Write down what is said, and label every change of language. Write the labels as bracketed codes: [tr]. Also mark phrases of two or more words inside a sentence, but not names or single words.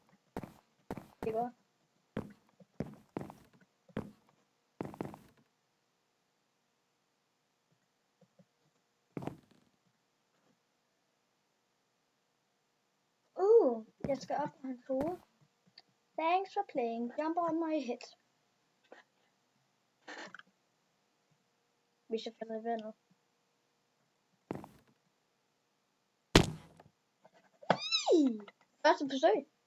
[da] Det er godt. Jeg skal op på hans hoved. [en] Thanks for playing. Jump on my head. [da] Hvis jeg falder i vandet. Første forsøg.